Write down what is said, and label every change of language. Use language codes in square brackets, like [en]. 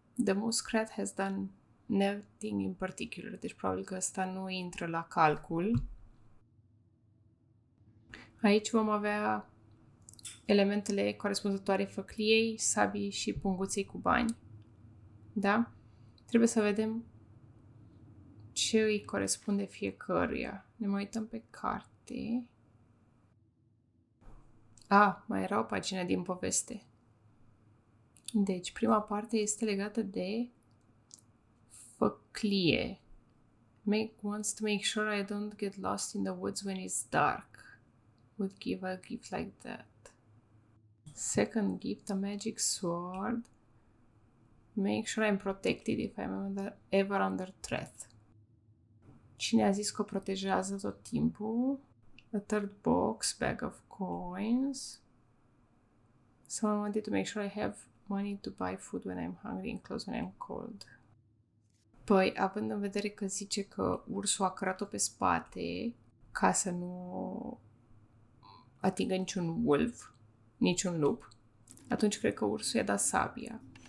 [en] The muskrat has done nothing in particular. [ro] Deci probabil că ăsta nu intră la calcul. Aici vom avea elementele corespunzătoare făcliei, sabii și punguței cu bani. Da? Trebuie să vedem ce îi corespunde fiecăruia. Ne mai uităm pe carte. Mai era o pagină din poveste. Deci, prima parte este legată de făclie. [en] Wants to make sure I don't get lost in the woods when it's dark. Would give a gift like that. Second gift, a magic sword. Make sure I'm protected if I'm ever under threat. [ro] Cine a zis că o protejează tot timpul? [en] A third box, bag of coins. Someone wanted to make sure I have money to buy food when I'm hungry and clothes when I'm cold. [ro] Păi, având în vedere că zice că ursul a cărat-o pe spate ca să nu atingă niciun wolf, niciun lup, atunci cred că ursul i-a dat sabia.